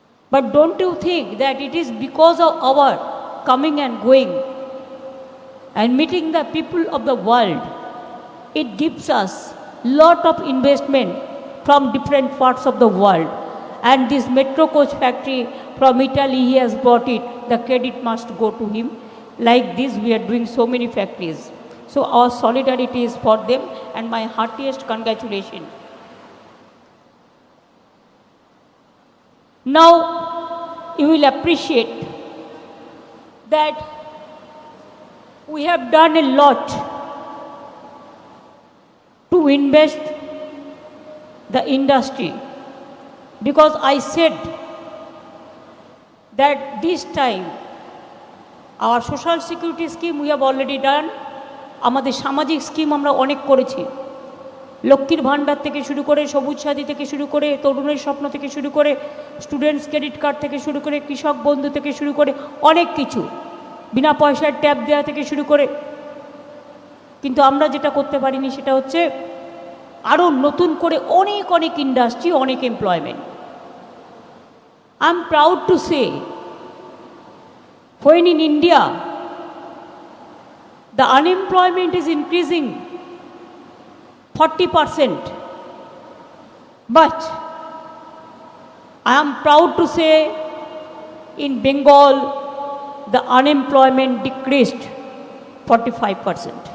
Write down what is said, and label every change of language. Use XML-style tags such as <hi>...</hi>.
<en>But don't you think that it is because of our coming and going and meeting the people of the world, it gives us lot of investment from different parts of the world. And this metro coach factory from Italy, he has brought it, the credit must go to him. Like this, we are doing so many factories. So our solidarity is for them and my heartiest congratulations. Now, you will appreciate that we have done a lot to invest the industry, because I said that this time our social security scheme we have already done,</en> <bn>আমাদের সামাজিক scheme আমরা অনেক করেছি, লক্ষ্মীর ভাণ্ডার থেকে শুরু করে, সবুজ সাথী থেকে শুরু করে, তরুণের স্বপ্ন থেকে শুরু করে, স্টুডেন্টস ক্রেডিট কার্ড থেকে শুরু করে, কৃষক বন্ধু থেকে শুরু করে অনেক কিছু, বিনা পয়সার ট্যাব দেওয়া থেকে শুরু করে। কিন্তু আমরা যেটা করতে পারিনি সেটা হচ্ছে আরও নতুন করে অনেক ইন্ডাস্ট্রি, অনেক employment.</bn> <en>I am proud to say when in India the unemployment is increasing 40%, but I am proud to say in Bengal the unemployment decreased 45%.</en>